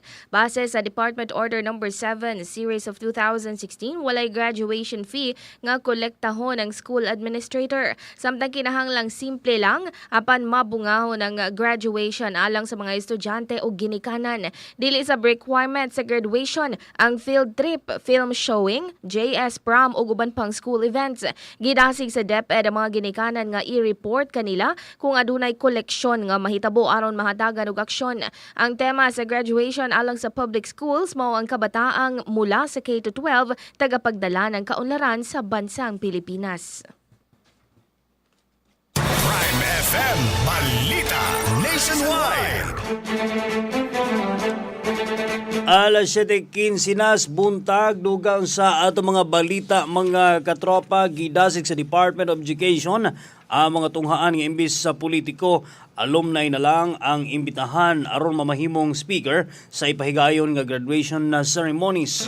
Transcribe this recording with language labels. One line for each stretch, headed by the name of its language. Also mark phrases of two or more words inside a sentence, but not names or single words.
Cebuano: Base sa Department Order No. 7, Series of 2016, walay
English: graduation fee
Cebuano: nga kolektahon ng
English: school administrator.
Cebuano: Samtang kinahanglang simple lang apan mabungahon ang graduation alang sa mga estudyante o ginikanan. Dili sa requirement sa graduation ang
English: field trip, film showing, JS prom
Cebuano: o uban pang
English: school events.
Cebuano: Gidasig sa DepEd ang mga ginikanan nga i-report kanila kung adunay koleksyon nga mahitabo aron mahatagan og aksyon. Ang tema sa graduation alang sa
English: public schools
Cebuano: mao ang
Filipino: kabataang mula sa K-12 tagapagdala ng kaunlaran sa bansang Pilipinas.
Cebuano: Prime FM Balita Nationwide. Alas 7:15 buntag, dugang sa ato mga balita, mga katropa, gidasig sa Department of Education ang mga tunghaan nga imbis sa politiko, alumni na lang ang imbitahan aron mamahimong speaker sa ipahigayon nga graduation na ceremonies.